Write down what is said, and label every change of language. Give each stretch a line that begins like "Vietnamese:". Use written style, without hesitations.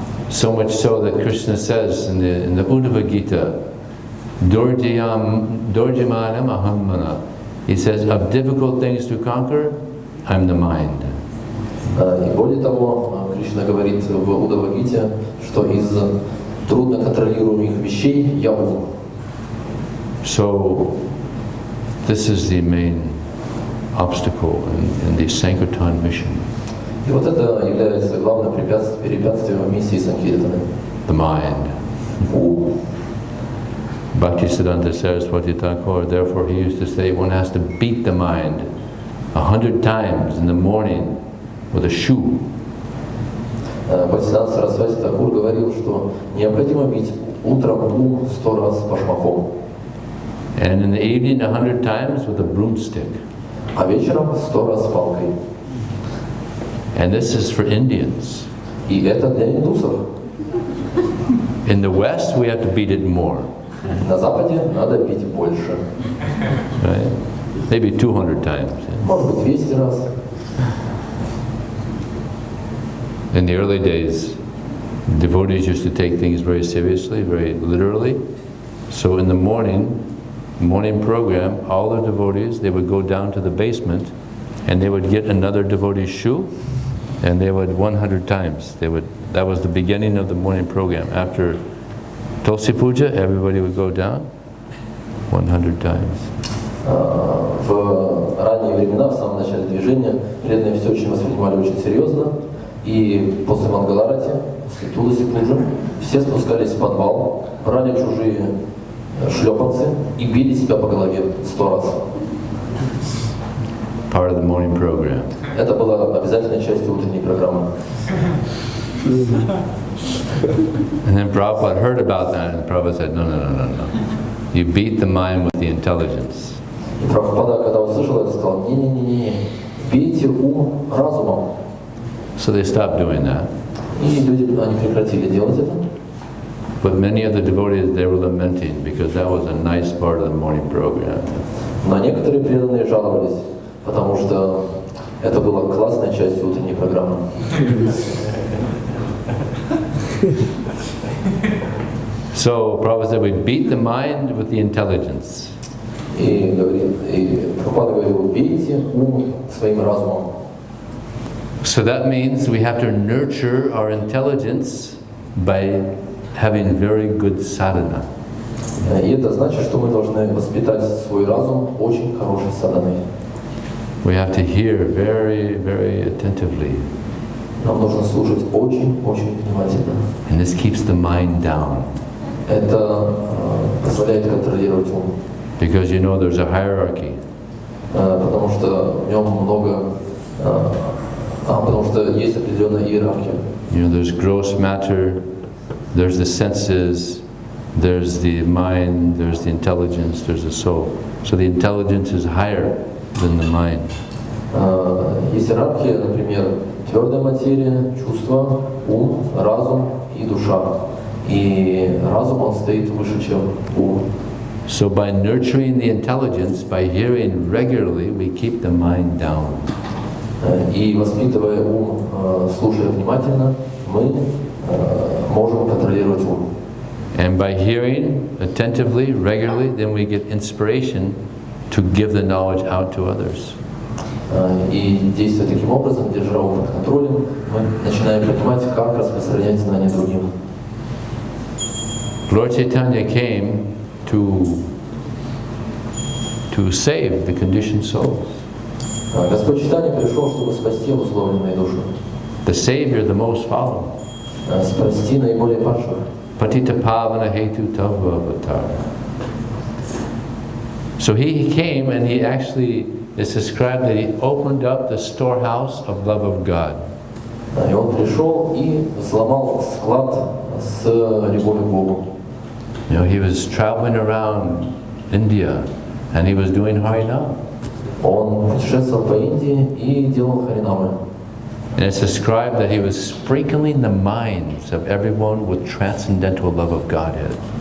English: So much so that Krishna says in the Uddhava Gita,
Sanskrit: Dorjimanam ahammana.
English: He says, of difficult things to conquer, I'm the mind.
Russian: И более того, Кришна говорит в Уддава-гите, что из трудно контролируемых вещей я ум.
English: So this is the main obstacle in the Sankirtan mission.
Russian: И вот это является главным препятствием в миссии Санкиртаны.
English: The mind.
Russian: Ум.
English: Bhaktisiddhanta Saraswati Thakur, therefore he used to say one has to beat the mind 100 times in the morning with a shoe.
Russian: Бхактисиданта Сарасвати Такур говорил, что необходимо бить утром ум 100 раз башмаком.
English: And in the evening 100 times with a broomstick.
Russian: А вечером 100 раз палкой.
English: And this is for Indians.
Russian: И это для индусов.
English: In the West we have to beat it more.
Russian: На Западе надо бить больше.
English: Right? Maybe 200 times.
Russian: Может быть 200 раз.
English: In the early days, devotees used to take things very seriously, very literally. So in the morning program, all the devotees, they would go down to the basement and they would get another devotee's shoe and they would 100 times. That was the beginning of the morning program. After Tulsi Puja, everybody would go down 100 times.
Russian: В ранние времена, в самом начале движения, преданные все очень воспринимали очень серьезно. И после Мангаларати, после Туласи Пуджи, все спускались в подвал, брали чужие шлепанцы и били себя по голове 100 раз.
English: Part of the morning program.
Russian: Это была обязательной частью утренней программы.
English: And then Prabhupada heard about that, and Prabhupada said, no. You beat the mind with the intelligence.
Russian: И Прабхупада, когда услышал это, сказал, не, бейте ум разумом.
English: So they stopped doing that.
Russian: И люди, они прекратили делать это.
English: But many of the devotees, they were lamenting because that was a nice part of the morning program.
Russian: Но некоторые преданные жаловались, потому что это была классная часть утренней программы.
English: So Prabhupada said, we beat the mind with the intelligence.
Russian: И Прабхупада говорил, бейте ум своим разумом.
English: So that means we have to nurture our intelligence by having very good sadhana.
Russian: И это значит, что мы должны воспитать свой разум очень хорошей садханой.
English: We have to hear very, very attentively.
Russian: Нам нужно слушать очень внимательно.
English: And this keeps the mind down.
Russian: Это позволяет контролировать ум.
English: Because you know there's a hierarchy.
Russian: Потому что в нем много, потому что есть определенная иерархия.
English: You know, there's gross matter, there's the senses, there's the mind, there's the intelligence, there's the soul. So the intelligence is higher than the mind.
Russian: Есть иерархия, например, твердая материя, чувства, ум, разум и душа. И разум, он стоит выше, чем ум.
English: So by nurturing the intelligence, by hearing regularly, we keep the mind down.
Russian: И воспитывая ум, слушая внимательно, мы можем контролировать ум.
English: And by hearing attentively, regularly, then we get inspiration to give the knowledge out to others.
Russian: И действуя таким образом, держа ум под контролем, мы начинаем понимать, как распространять знания другим.
English: Lord Chaitanya came to save the conditioned souls.
Russian: Господь Чайтанья пришел, чтобы спасти обусловленные души.
English: The Savior, the most fallen.
Russian: Спасти наиболее падших.
Sanskrit: Patita pavana hetu tava avatar.
English: So he came and he actually, it's described that he opened up the storehouse of love of God.
Russian: И он пришел и взломал склад с любовью к Богу.
English: You know, he was traveling around India and he was doing Harinam.
Russian: Он путешествовал по Индии и делал харинамы.
English: And it's described that he was sprinkling the minds of everyone with transcendental love of Godhead.